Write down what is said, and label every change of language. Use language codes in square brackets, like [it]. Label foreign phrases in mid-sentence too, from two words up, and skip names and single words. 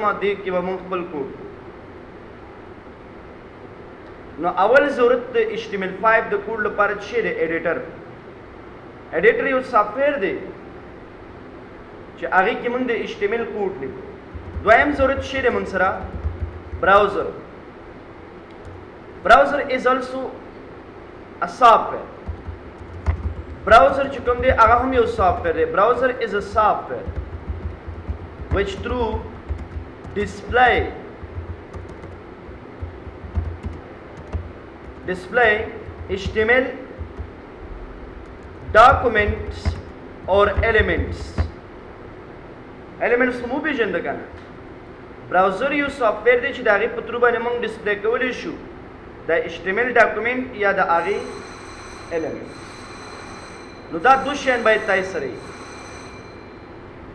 [ps] دې کې به موږ خپل کوډ. نو اول ضرورت د HTML5 د کوډ لپاره څه دی؟ ایډیټر. ایډیټر یو سافټویر دی چې هغې کې موږ د HTML کوډ لیکو. دویم ضرورت څه دی موږ سره؟ براوزر. [en] Browser is also a software. [ps] Browser چې کوم دی هغه هم یو سافټویر دی. [en] Browser is a software which through display HTML documents or elements [ps] مو پیژنده کنه. براوزر یو سافټویر دی چې د هغې په ترو باندې موږ ډسپلی کولی شو د HTML ډاکومنټ یا د هغې ایلیمنټ. نو دا دو شیان باید تاسو سره وي.